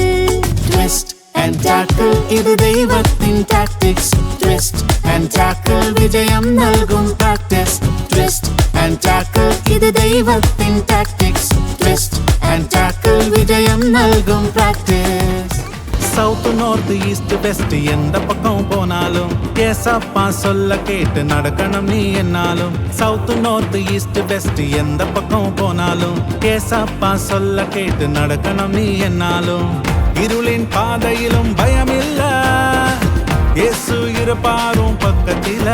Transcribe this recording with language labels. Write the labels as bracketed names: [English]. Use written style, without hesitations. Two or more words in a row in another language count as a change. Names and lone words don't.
[English] twist and tackle, [Malayalam] ഇത് ദൈവത്തിൻ ടാക്ടിക്സ്. [English] twist and tackle, [Malayalam] വിജയം നൽകും പ്രാക്ടീസ്. [English] twist and tackle, [Malayalam] ഇത് ദൈവത്തിൻ ടാക്ടിക്സ്. [English] twist and tackle, [Malayalam] വിജയം നൽകും പ്രാക്ടീസ്. [English] south north east west [Tamil] எந்த பக்கம் போனாலும் ஏசப்பா சொல்ல கேட்டு நடக்கணும் நீ என்னாலும். [English] south north east west [Tamil] எந்த பக்கம் போனாலும் ஏசப்பா சொல்ல கேட்டு நடக்கணும் நீ என்னாலும். இருளின் பாதையிலும் பயமில்ல, இயேசு இருப்பாரும் பக்கத்தில.